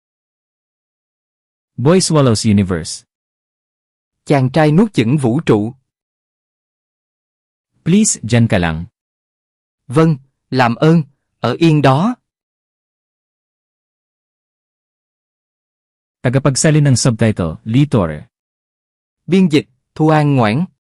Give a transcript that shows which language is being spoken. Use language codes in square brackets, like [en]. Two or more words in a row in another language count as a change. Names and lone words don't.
[en] Boy swallows universe. [vi] Chàng trai nuốt chửng vũ trụ. [tl] Please, dyan ka lang. [vi] Vâng, làm ơn, ở yên đó. [tl] Tagapagsalin ng subtitle, Lee Torre. [vi] Biên dịch, Thu An Ngoãn.